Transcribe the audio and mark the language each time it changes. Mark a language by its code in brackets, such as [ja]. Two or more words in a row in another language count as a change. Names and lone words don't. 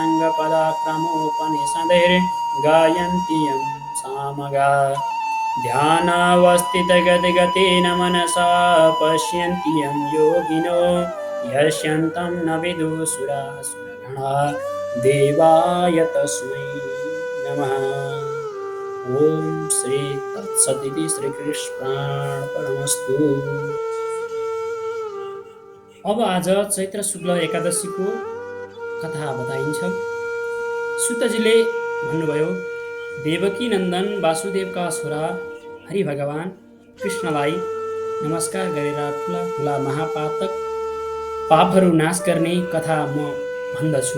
[sa] साङ्गपदाक्रमोपनिषदैर्गायन्ति यं सामगा ध्यानावस्थितगतिगतेन मनसा पश्यन्ति यं योगिनो यस्यन्तं न विदुषुरासुरगणा देवाय तस्मै नमः। ओम श्री तत्सदिति श्रीकृष्णार्पणमस्तु। [ne] अब आज चैत्र शुक्ल एकादशीको कथा बताइन्छ। सुतजीले भन्नुभयो, देवकी नन्दन वासुदेवका छोरा हरि भगवान कृष्णलाई नमस्कार गरेर ठुला ठुला महापातक पापहरू नाश गर्ने कथा म भन्दछु।